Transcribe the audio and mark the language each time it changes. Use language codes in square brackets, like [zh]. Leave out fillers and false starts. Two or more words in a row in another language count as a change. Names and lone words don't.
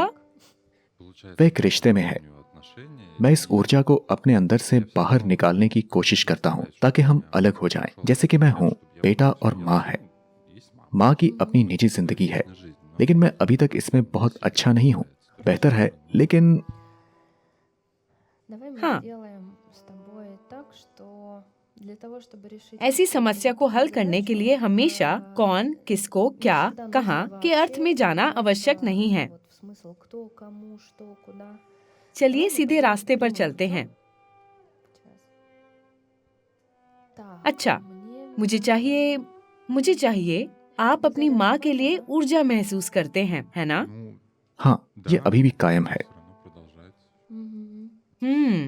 [hi] वह एक रिश्ते में है। मैं इस ऊर्जा को अपने अंदर से बाहर निकालने की कोशिश करता हूँ ताकि हम अलग हो जाएं। जैसे कि मैं हूँ, बेटा और माँ है। माँ की अपनी निजी जिंदगी है, लेकिन मैं अभी तक इसमें बहुत अच्छा नहीं हूँ। बेहतर है, लेकिन [ru] Давай мы [hi] हाँ। [ru] сделаем с тобой так, что для того, чтобы решить [hi] ऐसी समस्या को हल करने के लिए हमेशा कौन, किसको, क्या, कहाँ के अर्थ में जाना आवश्यक नहीं है। [ru] вот в смысл кто, кому, что, куда. [hi] चलिए सीधे रास्ते पर चलते हैं। [ru] Так, [hi] अच्छा, [ru] мне [hi] मुझे चाहिए आप अपनी माँ के लिए ऊर्जा महसूस करते हैं, है ना? हाँ, ये अभी भी कायम है। Мгм.